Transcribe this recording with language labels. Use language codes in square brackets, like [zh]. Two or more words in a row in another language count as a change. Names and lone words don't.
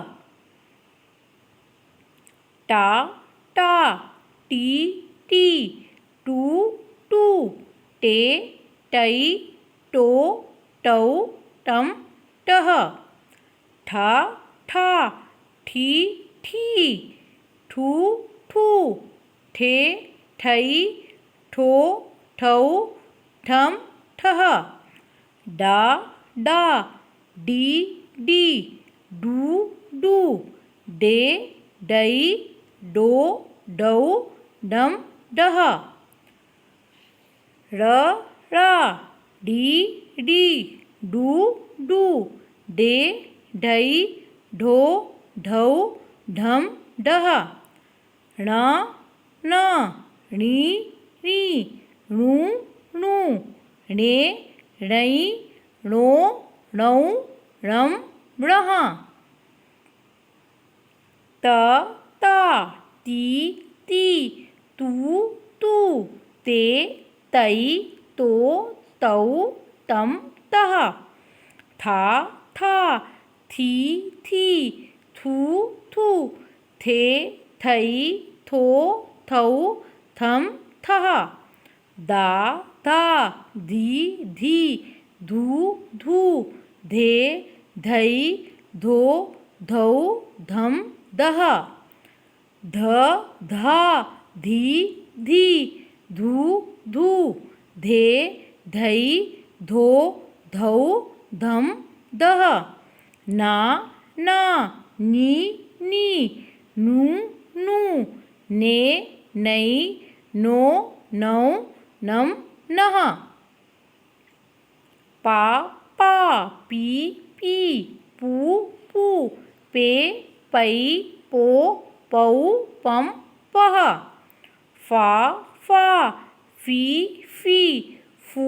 [hi] टा, टी, टू, टे, टई, टो, टऊ, टम, टह। ठा, ठी, ठू, ठे, ठई, ठो, ठऊ, ठम, ठह। डा, डी, डू, डे, डई, डो, डऊ, डम, डह। रा, डी डी डू डू डे ढई ढो ढौ ढम ढह ण न णी णी णू णू णे णई णो णौ णम णः त ता ती ती तू तू ते तई तो तौ तम तः था था थी थी थू थू थे थई थो थौ थम थः दा धा धी धी धू धू धे धई धो धौ धम दह ध धा धी धी धू धू धे धई धो धौ धम दह ना ना नी नी नू नू ने नई नो नौ नम नः पा पा पी पी पू पू पे पई पो पौ पम पह फा फा फी फी फू